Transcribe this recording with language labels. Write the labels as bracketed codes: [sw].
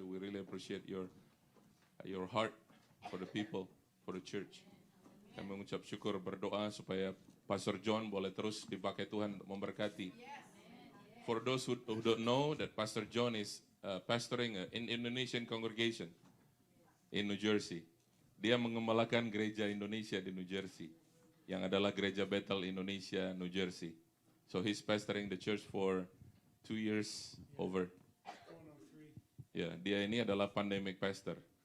[en] We really appreciate your heart for the people, for the church. [id] Kami mengucap syukur, berdoa supaya Pastor John boleh terus dipakai Tuhan untuk memberkati. [en] For those who don't know that Pastor John is pastoring an Indonesian congregation in New Jersey. [id] Dia mengembalakan gereja Indonesia di New Jersey, yang adalah gereja Bethel Indonesia, New Jersey. [en] So he's pastoring the church for 2 years over. [id] Ya, dia ini adalah pandemic pastor.